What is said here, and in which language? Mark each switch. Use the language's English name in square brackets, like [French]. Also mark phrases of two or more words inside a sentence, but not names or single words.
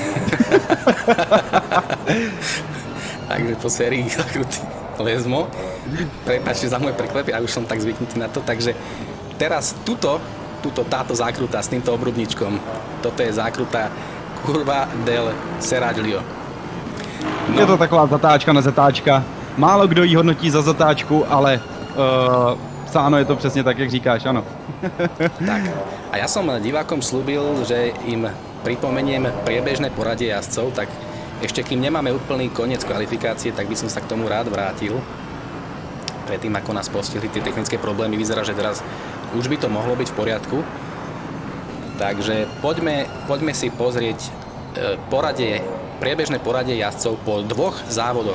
[Slovak] Takže po sérii zákruty Lesmo. Prepáčte za môj preklep, ja už som tak zvyknutý na to. Takže teraz táto zákruta s týmto obrubničkom, toto je zákruta Curva del Seraglio. No. [Czech] Je to taková zatáčka na zatáčka. Málo kdo ji hodnotí za zatáčku, ale áno, je to přesně tak, jak říkáš, ano. [Slovak] Tak, a ja som divákom slúbil, že im pripomeniem priebežné poradie jazdcov, tak ešte kým nemáme úplný koniec kvalifikácie, tak by som sa k tomu rád vrátil. predtým ako nás postihli tie technické problémy. Vyzerá, že teraz už by to mohlo byť v poriadku. Takže poďme si pozrieť priebežné poradie jazdcov po dvoch závodoch.